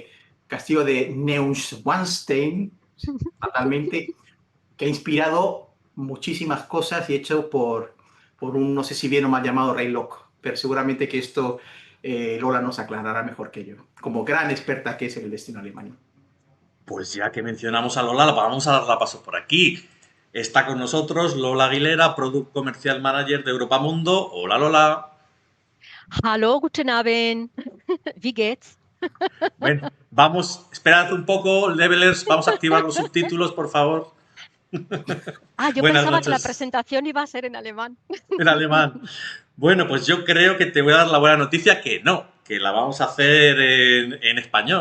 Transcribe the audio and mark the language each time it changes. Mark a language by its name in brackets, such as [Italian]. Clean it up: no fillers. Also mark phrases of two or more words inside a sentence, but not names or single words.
[Spanish] Castillo de Neuschwanstein, fatalmente, que ha inspirado muchísimas cosas y hecho por un, no sé si bien o mal llamado Rey Loco. Pero seguramente que esto Lola nos aclarará mejor que yo, como gran experta que es en el destino alemán. Pues ya que mencionamos a Lola, vamos a darla paso por aquí. Está con nosotros Lola Aguilera, [English] Product Comercial Manager [Spanish] de Europamundo. Hola Lola. [German] Hallo, guten Abend. Wie geht's? [Spanish] Bueno, vamos, esperad un poco, levelers, vamos a activar los subtítulos, por favor. Yo Buenas pensaba que la noches presentación iba a ser en alemán. en alemán. Bueno, pues yo creo que te voy a dar la buena noticia que no, que la vamos a hacer en español.